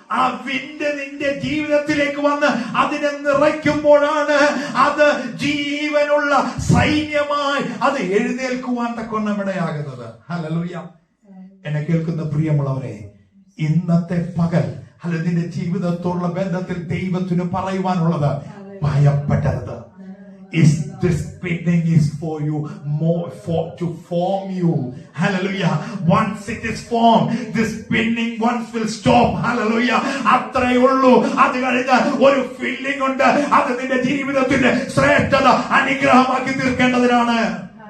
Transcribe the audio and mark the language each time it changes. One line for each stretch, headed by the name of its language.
Malayalam: ആ വിണ്ട് നിന്റെ ജീവിതത്തിലേക്ക് വന്ന് അതിനെ നിറയ്ക്കുമ്പോഴാണ് അത് ജീവനുള്ള സൈന്യമായി അത് എഴുന്നേൽക്കുവാൻ തക്കൊണ്ണം ഇടയാകുന്നത്. ഹല്ലേലൂയ. എന്നെ കേൾക്കുന്ന പ്രിയമുള്ളവരെ, ഇന്നത്തെ പകൽ നിന്റെ ജീവിതത്തോടുള്ള ബന്ധത്തിൽ ദൈവത്തിന് പറയുവാനുള്ളത്, ഭയപ്പെടരുത്.
English: This spinning is for you, to form you. Hallelujah. Once it is formed, this spinning once will stop.
Malayalam: Hallelujah. അത്രയേ ഉള്ളൂ. അത് കഴിഞ്ഞ് ഒരു ഫീലിംഗ് ഉണ്ട്. അത് നിന്റെ ജീവിതത്തിന്റെ ശ്രേഷ്ഠത അനുഗ്രഹമാക്കി തീർക്കേണ്ടതിനാണ്.